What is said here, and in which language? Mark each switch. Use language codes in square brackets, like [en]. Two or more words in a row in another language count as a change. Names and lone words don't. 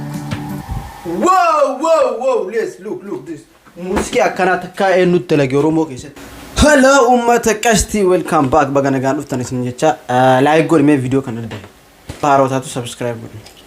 [en] Wow, wow, wow, yes, look, look, this. [om] Muuziqii akkanaa takkaa eenyutti dalage Oromoo keessatti? Hello, uummata qashtii, [en] welcome back. [om] Baga nagaan dhuftan isin jecha. Eh, like godhi mee video kana dadhabe. Baarootaatu subscribe godhi.